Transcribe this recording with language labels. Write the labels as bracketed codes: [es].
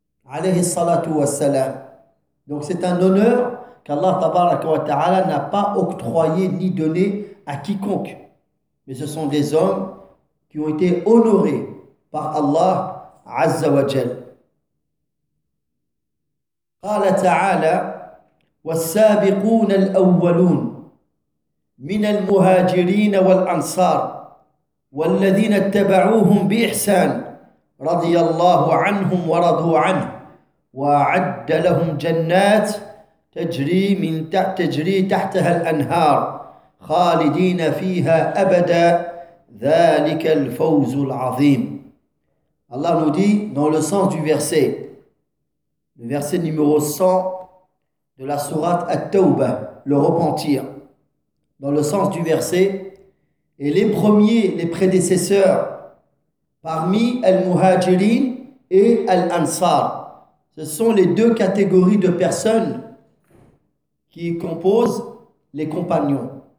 [fr] alayhi salatu wa salam. Donc c'est un honneur qu'Allah tabaraka wa ta'ala n'a pas octroyé ni donné à quiconque. Mais ce sont des hommes qui ont été honorés par Allah Azza wa Jal. [ar] قال تعالى والسابقون الأولون من المهاجرين والأنصار والذين اتبعوهم بإحسان رضي الله عنهم ورضوا عنه وأعد لهم جنات تجري تحتها الأنهار خالدين فيها أبدا ذلك الفوز العظيم. [fr] الله nous dit dans le sens du verset. Le verset numéro 100 de la sourate At-Tawbah, le repentir. Dans le sens du verset, et les premiers, les prédécesseurs, parmi Al-Muhajirin et Al-Ansar, ce sont les deux catégories de personnes qui composent les compagnons.